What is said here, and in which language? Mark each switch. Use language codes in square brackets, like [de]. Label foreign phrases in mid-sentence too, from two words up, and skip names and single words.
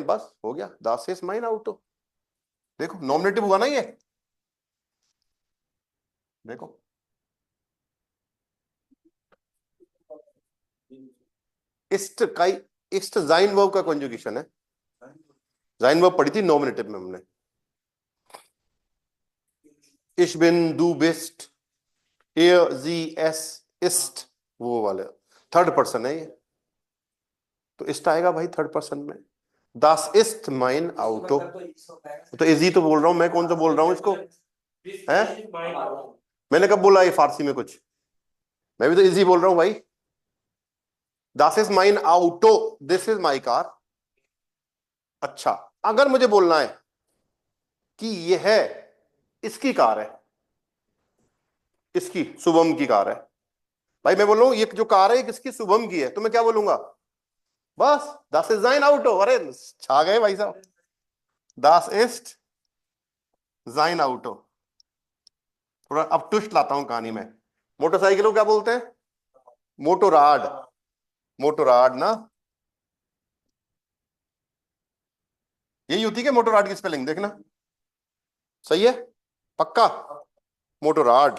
[hi] बस हो गया, [de] Das ist mein Auto. [hi] देखो नॉमिनेटिव हुआ ना ये, देखो। इस्ट का, इस्ट जाइन वर्ब का कंजुगेशन है। जाइन वर्ब पढ़ी थी नॉमिनेटिव में हमने, [de] ich bin, du bist, er, sie, es, ist, [hi] वो वाले [en] third person [hi] है ये, तो इस्ट आएगा भाई [en] third person [hi] में। [de] Das ist mein Auto। [hi] तो इजी तो बोल रहा हूं मैं, कौन सा बोल रहा हूं इसको? है? मैंने कब बोला ये फारसी में कुछ? मैं भी तो इजी बोल रहा हूं भाई। [de] Das ist mein Auto, [en] this is my car। [hi] अच्छा, अगर मुझे बोलना है कि यह है इसकी कार है, इसकी, शुभम की कार है, भाई मैं बोल रहा हूं ये जो कार है ये किसकी? शुभम की है, तो मैं क्या बोलूंगा? बस [de] das ist sein Auto। [hi] अरे छा गए भाई साहब, [de] das ist sein Auto। [hi] थोड़ा अब ट्विस्ट लाता हूं कहानी में। मोटरसाइकिल को क्या बोलते हैं? मोटोराड। मोटोराड ना, यही होती है मोटोराड की स्पेलिंग, देखना सही है पक्का, मोटोराड।